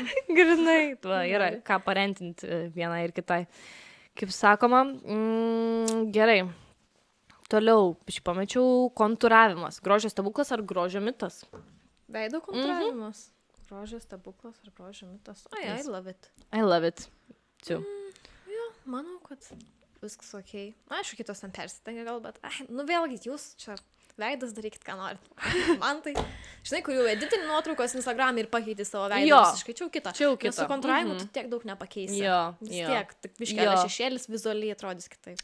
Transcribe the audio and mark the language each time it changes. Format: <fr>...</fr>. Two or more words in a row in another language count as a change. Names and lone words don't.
<lt>Grinai, va, yra ką parentinti vienai ir kitai. Kaip sakoma, gerai. Toliau, pamečiau kontūravimas. Grožio stebuklas ar grožio mitas? Veido kontūravimas. Grožio stebuklas ar grožio mitas.</lt> <en>I love it. I love it. Too.</en> <lt>Jo, manau, kad viskas okei. Aišku, kitos ten persitengia gal, bet, nu vėlgi, jūs čia veidas darykit, ką norit. Man tai, žinai, kur jau editini nuotraukos Instagram ir pakeiti savo veidą, visiškai čia jau kita. Čia jau kita. Nes su kontūravimu tu tiek daug nepakeisi. Jo. Vis tiek, tik biškelė šešėlis vizualiai atrodys kitaip.</lt>